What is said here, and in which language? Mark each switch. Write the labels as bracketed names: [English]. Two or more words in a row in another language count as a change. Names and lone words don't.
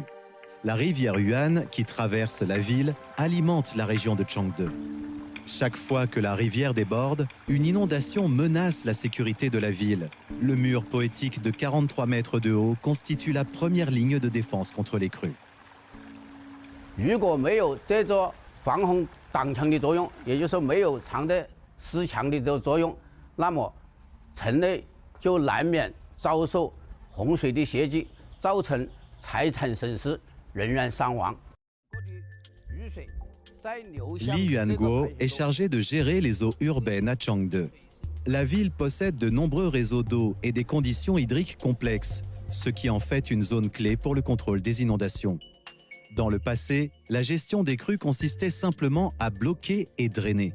[French] La rivière Yuan, qui traverse la ville, alimente la région de Changde. Chaque fois que la rivière déborde, une inondation menace la sécurité de la ville. Le mur poétique de 43 mètres de haut constitue la première ligne de défense contre les crues. [Chinese] 如果没有这座防洪挡墙的作用，也就是没有长的石墙的这个作用，那么城内就难免遭受洪水的袭击，造成财产损失、人员伤亡。雨水 [French] Li Yuanguo est chargé de gérer les eaux urbaines à Changde. La ville possède de nombreux réseaux d'eau et des conditions hydriques complexes, ce qui en fait une zone clé pour le contrôle des inondations. Dans le passé, la gestion des crues consistait simplement à bloquer et drainer.